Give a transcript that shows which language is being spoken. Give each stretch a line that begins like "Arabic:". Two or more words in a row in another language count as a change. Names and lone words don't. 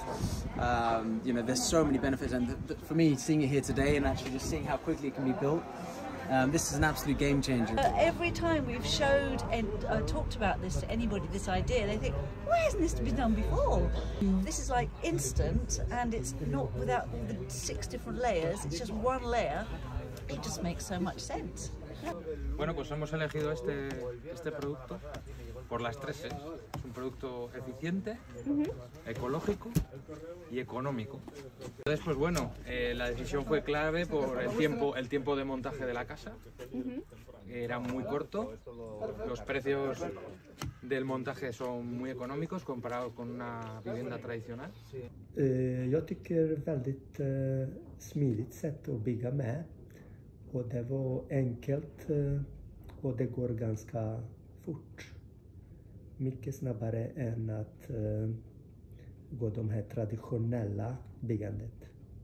English: You know, there's so many benefits, and for me, seeing it here today and actually just seeing how quickly it can be built, this is an absolute game changer. Every time we've showed and talked about this to anybody, this idea, they think, why hasn't this been done before? This is like instant, and it's not without all the 6 different layers, it's just one layer. It just makes so much sense.
Spanish: Bueno, pues hemos elegido este producto por las 3 Es. Es un producto eficiente, ecológico y económico. Entonces, pues bueno, la decisión fue clave por el tiempo de montaje de la casa. Era muy corto, los precios del montaje son muy económicos comparados con una vivienda tradicional.
Swedish: Jag tycker väldigt smidigt sätt att bygga med. Och det var enkelt och det går ganska fort. Mycket snabbare än att gå de här traditionella byggandet.